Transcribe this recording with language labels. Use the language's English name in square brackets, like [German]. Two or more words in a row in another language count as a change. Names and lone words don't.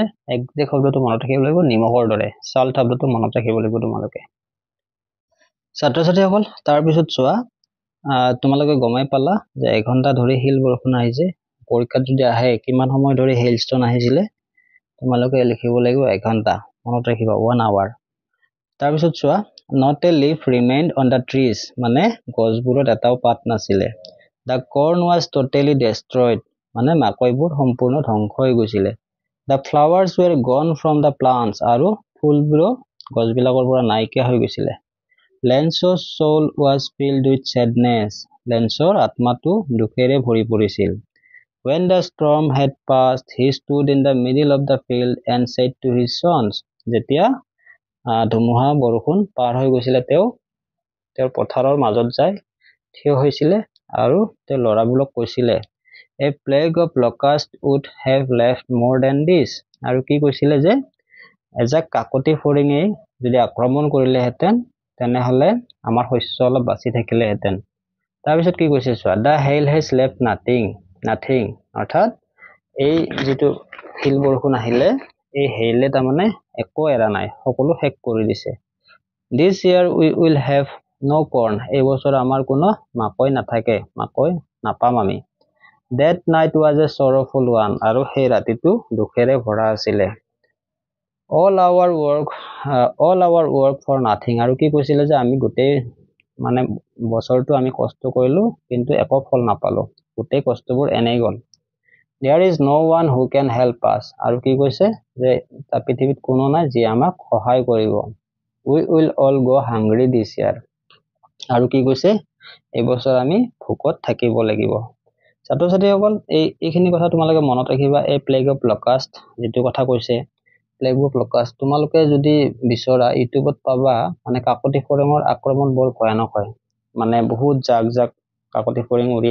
[Assamese] একজেক্ট শব্দটো মনত ৰাখিব লাগিব নিমখৰ দৰে সল শব্দটো মনত ৰাখিব লাগিব তোমালোকে ছাত্ৰ-ছাত্ৰীসকল তাৰ পিছত চোৱা তোমালোকে গমাই পালা যে 1 ঘণ্টা ধৰি হিল বৰষুণ আহিছে পৰীক্ষাত যদি আহে কিমান সময় ধৰি হেইলস্টোন আহিছিলে তোমালোকে লিখিব লাগিব 1 ঘণ্টা মনত ৰাখিবা 1 hour তাৰ পিছত চোৱা [English] not a leaf remained on the trees [Assamese] মানে গছবোৰত এটাও পাত নাছিলে [English] the corn was totally destroyed [Assamese] মানে মাকৈবোৰ সম্পূৰ্ণ ধ্বংস হৈ গৈছিলে [English] the flowers were gone from the plants [Assamese] আৰু ফুলবোৰ গছবিলাকৰ পৰা নাইকিয়া হৈ গৈছিলে [English] Lance's soul was filled with sadness Lanceৰ [Assamese] আত্মাটো দুখেৰে ভৰি পৰিছিল [English] When the storm had passed he stood in the middle of the field and said to his sons [Assamese] যেতিয়া ধুমুহা বৰষুণ পাৰ হৈ গৈছিলে তেওঁৰ পথাৰৰ মাজত যায় থিয় হৈছিলে আৰু তেওঁ লৰাবোৰক কৈছিলে [English] A plague of locusts would have left more than this [Assamese] আৰু কি কৈছিলে যে এজাক কাকতি ফৰিঙে যদি আক্ৰমণ কৰিলেহেঁতেন তেনেহলে আমাৰ শস্য অলপ বাচি থাকিলেহেঁতেন তাৰপিছত কি কৈছে চোৱা [English] The hail has left nothing [Assamese] অৰ্থাৎ এই যেটো হিল বৰষুণ আহিলে এই হেইলে তাৰমানে একো এৰা নাই সকলো শেষ কৰি দিছে [English] This year we will have no corn [Assamese] এই বছৰ আমাৰ কোনো মাকৈ নাথাকে মাকৈ নাপাম আমি [English] That night was a sorrowful one [Assamese] আৰু সেই ৰাতিটো দুখেৰে ভৰা আছিল [English] all our work for nothing [Assamese] আৰু কি কৈছিল যে আমি গোটেই মানে বছৰটো আমি কষ্ট কৰিলো কিন্তু একো ফল নাপালো গোটেই কষ্টবোৰ এনেই গল [English] There is no one who can help us [Assamese] আৰু কি কৈছে যে পৃথিৱীত কোনো নাই যি আমাক সহায় কৰিব [English] We will all go hungry this year [Assamese] আৰু কি কৈছে এই বছৰ আমি ভোকত থাকিব লাগিব ছাত্ৰ-ছাত্ৰীসকল এইখিনি কথা তোমালোকে মনত ৰাখিবা এই [English] plague of locust [Assamese] যেটো কথা কৈছে [English] plague of locust [Assamese] তোমালোকে যদি বিচৰা ইউটিউবত পাবা মানে কাকতি ফৰিঙৰ আক্ৰমণ বৰ ভয়ানক হয় মানে বহুত জাক কাকতি ফৰিং উৰি